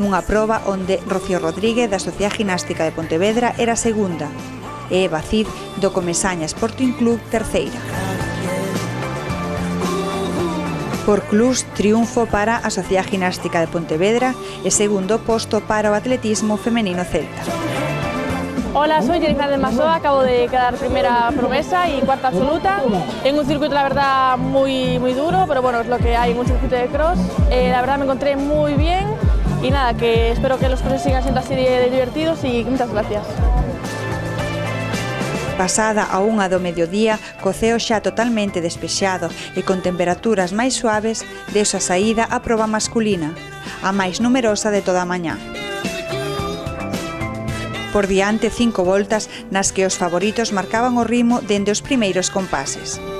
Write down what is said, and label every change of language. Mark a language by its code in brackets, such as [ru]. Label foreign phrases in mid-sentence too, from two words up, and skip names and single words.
[gl] nunha proba onde Rocío Rodríguez da Sociedade Ginástica de Pontevedra era segunda e Eva Cid do Comesaña Sporting Club terceira. Por clubs, triunfo para a Sociedade Ginástica de Pontevedra e segundo posto para o atletismo femenino celta. [es] Hola, soy Jennifer del Masoa, acabo de quedar primera promesa y cuarta absoluta en un circuito, la verdad, muy duro, pero bueno, es lo que hay en un circuito de cross. La verdad me encontré muy bien y nada, que espero que los crosses sigan siendo así de divertidos y muchas gracias. [gl] Pasada a 1 do mediodía, co ceo xa totalmente despexado e con temperaturas máis suaves, deus a saída a proba masculina, a máis numerosa de toda a mañá. Por diante 5 voltas nas que os favoritos marcaban o ritmo dende os primeiros compases.